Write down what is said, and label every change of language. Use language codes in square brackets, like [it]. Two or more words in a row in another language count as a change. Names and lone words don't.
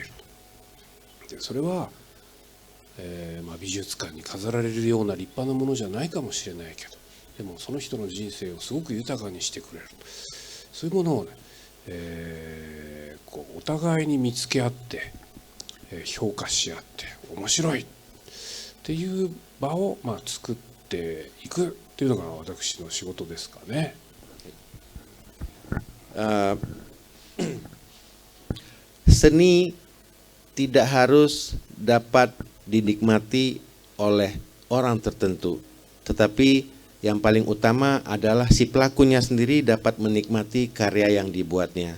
[ja] でそれは、美術館に飾られるような立派なものじゃないかもしれないけど、でもその人の人生をすごく豊かにしてくれる、そういうものをね、こうお互いに見つけ合って、評価し合って面白いっていう場を作っていくっていうのが私の仕事ですかね。 [id] Seni tidak harus dapat dinikmati oleh orang tertentu, tetapi yang paling utama adalah si pelakunya sendiri dapat menikmati karya yang dibuatnya.